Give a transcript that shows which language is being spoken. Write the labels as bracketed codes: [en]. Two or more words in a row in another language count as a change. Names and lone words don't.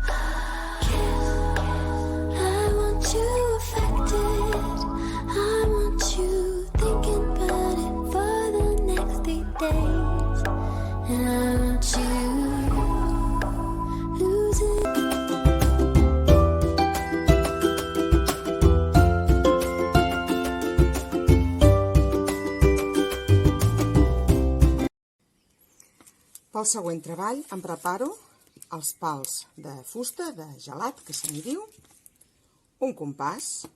[en] I want you affected. I want you thinking about it for the next 3 days. And I want you losing. [ca] Pel següent treball em preparo els pals de fusta, de gelat, que se n'hi diu, un compàs,